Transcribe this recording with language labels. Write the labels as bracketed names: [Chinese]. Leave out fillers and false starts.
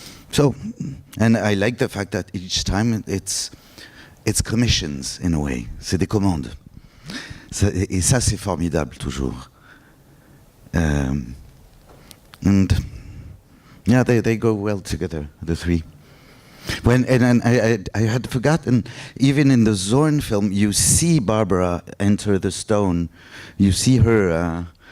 [English] So, and I like the fact that each time it's commissions in a way. [French] C'est des commandes. Et ça, c'est formidable toujours. [English] And yeah, they go well together, the three. And I had forgotten, even in the Zorn film, you see Barbara enter the stone. You see her.